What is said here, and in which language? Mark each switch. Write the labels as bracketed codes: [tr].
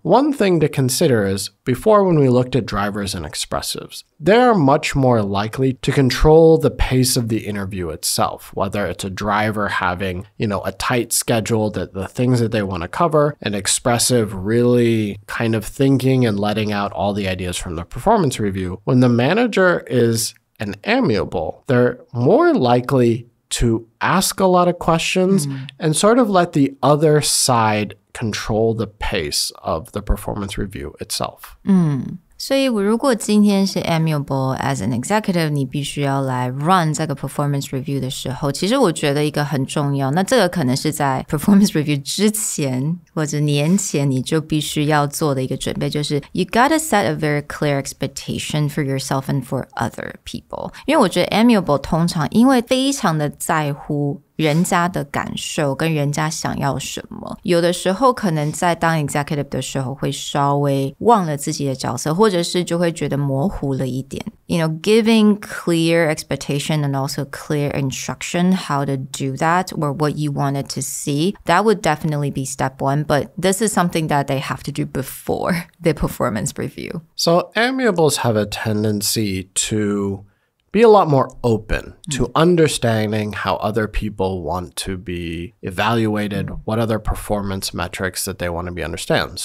[en] One thing to consider is before when we looked at drivers and expressives, they're much more likely to control the pace of the interview itself, whether it's a driver having, a tight schedule that the things that they want to cover, and expressive really kind of thinking and letting out all the ideas from the performance review. When the manager is an amiable, they're more likely to ask a lot of questions and sort of let the other side control the pace of the performance review itself. [zh] 所以如果今天是 [en] amiable as an executive， [zh] 你必须要来 run 这个 performance review 的时候，其实我觉得一个很重要，那这个可能是在 performance review 之前或者年前你就必须要做的一个准备，就是 [en] you gotta set a very clear expectation for yourself and for other people。 [zh] 因为我觉得 amiable 通常因为非常的在乎人家的感受跟人家想要什么，有的时候可能在当 executive 的时候会稍微忘了自己的角色，或者是就会觉得模糊了一点。 [en] Giving clear expectation and also clear instruction how to do that or what you wanted to see, that would definitely be step one, but this is something that they have to do before the performance review. So amiables have a tendency to be a lot more open to understanding how other people want to be evaluated, what other performance metrics that they want to be understand.